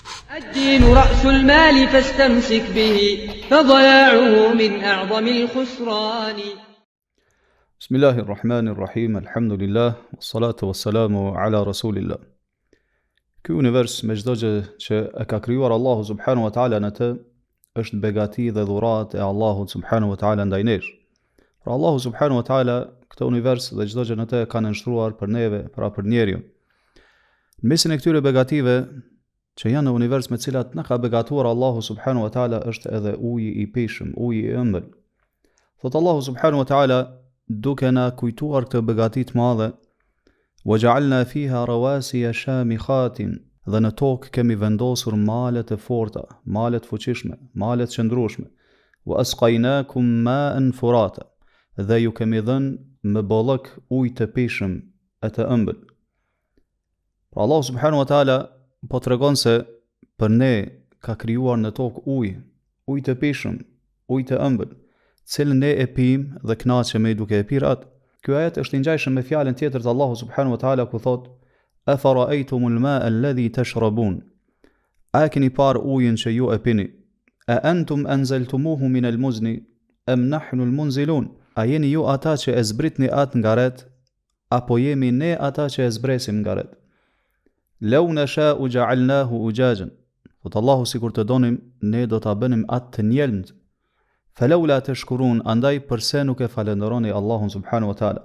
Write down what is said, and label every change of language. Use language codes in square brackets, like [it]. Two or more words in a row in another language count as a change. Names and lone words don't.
[ar] الدين رأس المال فاستمسك به فضياعه من أعظم الخسران. بسم الله الرحمن الرحيم الحمد لله والصلاة والسلام على رسول الله. [sq] Ky univers me çdo gjë që e ka krijuar Allahu [ar] سبحانه وتعالى [sq] në të është begati dhe dhuratë e Allahut [ar] سبحانه وتعالى [sq] ndaj nesh. Pra Allahu [ar] سبحانه وتعالى [sq] këtë univers dhe çdo gjë në të ka nënshtruar për neve, pra për njeriu. Në mesin e këtyre begative që janë në univers me cilat na ka begatuar Allahu [ar] سبحانه وتعالى [sq] është edhe uji i peshëm, uji i ëmbël. Thot Allahu [ar] سبحانه وتعالى [sq] duke na kujtuar këtë begati të madhe, [ar] وَجَعَلْنَا فِيهَا رَوَاسِيَ شَامِخَاتٍ, [sq] dhe në tokë kemi vendosur malet e forta, malet fuqishme, malet qëndrueshme. [ar] وَأَسْقَيْنَاكُمْ مَاءً فُرَاتًا, [sq] dhe ju kemi dhënë me bollëk ujë të peshëm e të ëmbël. Pra Allah [ar] سبحانه وتعالى [sq] po tregon se për ne ka krijuar në tokë ujë të peshëm, ujë të ëmbël, cilën ne e pijmë dhe kënaqemi duke e pirë atë. Ky ajet është i ngjashëm me fjalën tjetër të Allahu [ar] سبحانه وتعالى [sq] ku thot: [ar] "أفرأيتم الماء الذي تشربون", [sq] a keni parë ujin që ju e pini? [ar] "أأنتم أنزلتموه من المزن أم نحن المنزلون", [sq] a jeni ju ata që e zbritni atë nga ret, apo jemi ne ata që e zbresim nga ret? [ar] "لو نشاء جعلناه أجاجا", [sq] thot Allahu sikur të donim ne do ta bënim atë të njelmt. [ar] فلولا تشكرون, [sq] andaj përse nuk e falenderoni Allahun [ar] سبحانه وتعالى?